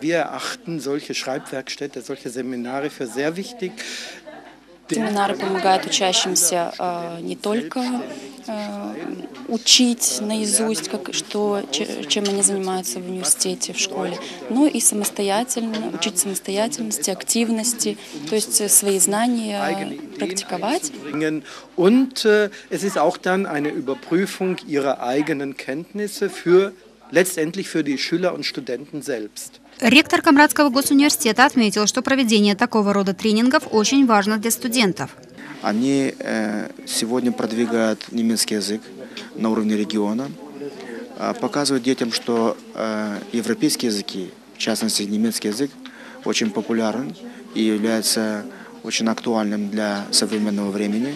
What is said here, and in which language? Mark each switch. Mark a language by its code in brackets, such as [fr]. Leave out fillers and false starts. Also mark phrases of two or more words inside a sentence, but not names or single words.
[ru] Семинары помогают учащимся не только учить наизусть, чем они занимаются в университете, в школе, но и учить самостоятельности, активности, то есть свои знания практиковать. [de] Und es ist auch dann eine Überprüfung ihrer eigenen Kenntnisse letztendlich für die Schüler und Studenten selbst. [ru] Ректор Камрадского госуниверситета отметил, что проведение такого рода тренингов очень важно для студентов. Они сегодня продвигают немецкий язык на уровне региона, показывают детям, что европейские языки, в частности немецкий язык, очень популярен и является очень актуальным для современного времени.